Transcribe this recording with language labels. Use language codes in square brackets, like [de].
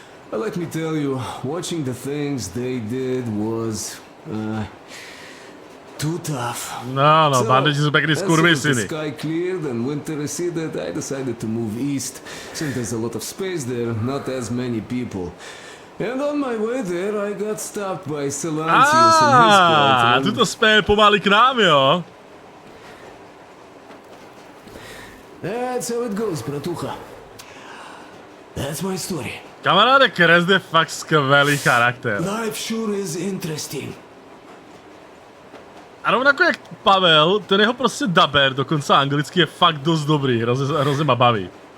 [en] But let me tell you, watching the things they did was too tough. [sk] No, banditi sú pekní skurvysyny. [en] The sky cleared and winter receded, I decided to move east, since there's a lot of space there, not as many people. And on my way there, I got stopped by Silencius and his squad. [cs] Tuto spěje pomaly k nám, jo? [en] That's how it goes, bratucha. That's my story. [cs] Kamaráde, Crest je fakt skvělý charakter. [en] Life sure is interesting. [sk] A rovnako jak Pavel, ten jeho prostě daber, dokonce anglicky, je fakt dost dobrý, hrozně ma baví.